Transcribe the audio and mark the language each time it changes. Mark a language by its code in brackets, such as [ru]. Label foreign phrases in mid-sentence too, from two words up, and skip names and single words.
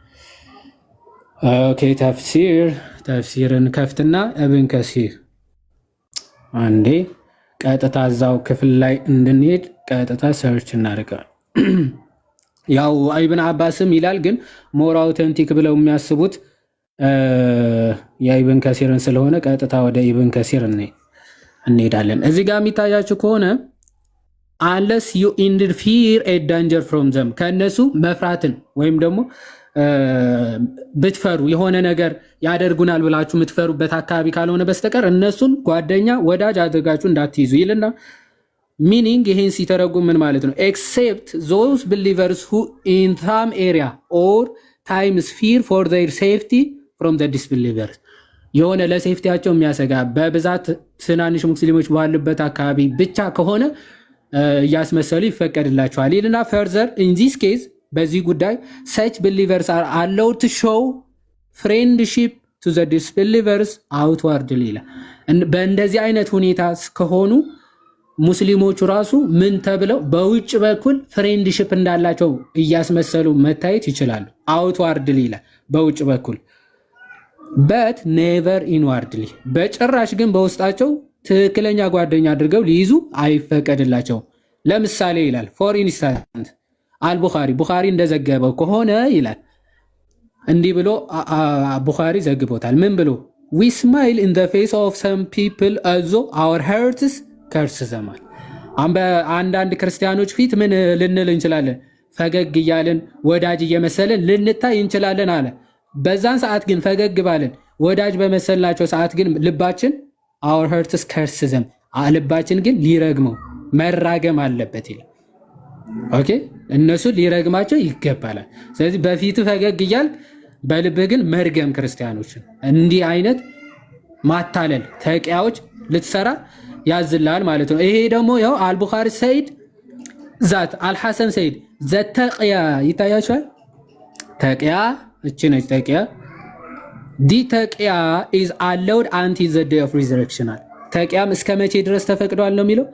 [am] ኦኬ ተፍሲርን ከፍትና ኢብን ከሲር አንዴ ቀጥታ እዛው ክፍል ላይ እንድንሄድ ቀጥታ ሰርች እናደርጋለን። ያው ኢብን አባስም ይላል ግን [en] more authentic [am] ብለው የሚያስቡት የኢብን ከሲርን ስለሆነ ቀጥታ ወደ ኢብን ከሲር እንሄዳለን። እዚህ ጋር የሚታያችሁ ከሆነ [en] unless you interfere a danger from them [am] ከእነሱ መፍራትን ወይም ደግሞ ብትፈሩ የሆነ ነገር ያደርጉናል ብላችሁ የምትፈሩበት አካባቢ ካልሆነ በስተቀር እነሱን ጓደኛ ወዳጅ አድርጋችሁ እንዳትይዙ ይልና ሚኒንግ ይህን ሲተረጉም ምን ማለት ነው? [en] except those believers who in some area or times fear for their safety from the disbelievers [am] የሆነ ለሴፍቲያቸው የሚያሰጋ በብዛት ትናንሽ ሙስሊሞች ባሉበት አካባቢ ብቻ ከሆነ እያስመሰሉ ይፈቀድላቸዋል ይልና [en] further in this case [am] በዚህ ጉዳይ [en] such believers are allowed to show friendship to the disbelievers outwardly [am] ይላል። በእንደዚህ አይነት ሁኔታ ከሆኑ ሙስሊሞቹ ራሱ ምን ተብለው በውጭ በኩል ፍሬንድሺፕ እንዳላቸው እያስመሰሉ መታየት ይችላሉ። outwardly ይላል በውጭ በኩል [en] but never inwardly [am] በጭራሽ ግን በውስጣቸው ትክክለኛ ጓደኛ አድርገው ሊይዙ አይፈቀድላቸውም። ለምሳሌ ይላል [en] for instant [am] ቡኻሪ እንደዘገበው ከሆነ ይላል እንዲህ ብሎ ቡኻሪ ዘግቦታል። ምን ብሎ [en] we smile in the face of some people although our hearts curse them። [am] አንዳንድ ክርስቲያኖች ፊት ምን ልንል እንችላለን? ፈገግ እያልን ወዳጅ እየመሰልን ልንታይ እንችላለን አለ። በዛን ሰዓት ግን ፈገግ ባልን ወዳጅ በመሰልናቸው ሰዓት ግን ልባችን [en] our hearts curse them፣ [am] ልባችን ግን ሊረግመው መራገም አለበት ይላል። ኦኬ እነሱ ሊረግማቸው ይገባላል። ስለዚህ በፊት ፈገግ እያል በልብህ ግን መርገም ክርስቲያኖችን እንዲህ አይነት ማታለል ተቂያዎች ልትሰራ ያዝላል ማለት ነው። ይሄ ደግሞ ያው አልቡኻሪ [en] said that [am] አልሐሰን ሰይድ ዘተቂያ ይታያችኋል። ተቂያ እቺ ነች ተቂያ [en] the taqiyya is allowed until the day of resurrection። [am] ተቂያም እስከ መቼ ድረስ ተፈቅዷል ነው የሚለው?